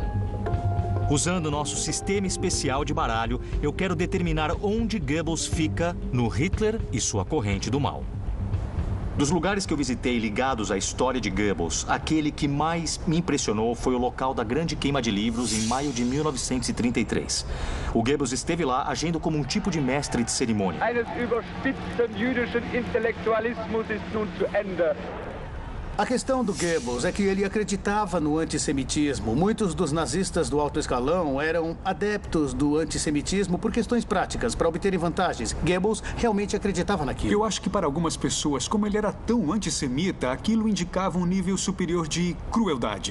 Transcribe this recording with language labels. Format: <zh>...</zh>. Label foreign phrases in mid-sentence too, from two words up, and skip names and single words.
<pt>Usando nosso sistema especial de baralho, eu quero determinar onde Goebbels fica no Hitler e sua corrente do mal. Dos lugares que eu visitei ligados à história de Goebbels, aquele que mais me impressionou foi o local da grande queima de livros em maio de 1933. O Goebbels esteve lá agindo como um tipo de mestre de cerimônia.</pt> <de>Eines überspitzten jüdischen Intellektualismus ist nun zu Ende.</de> <pt>A questão do Goebbels é que ele acreditava no antissemitismo. Muitos dos nazistas do alto escalão eram adeptos do antissemitismo por questões práticas, para obterem vantagens. Goebbels realmente acreditava naquilo. Eu acho que para algumas pessoas, como ele era tão antissemita, aquilo indicava um nível superior de crueldade.</pt>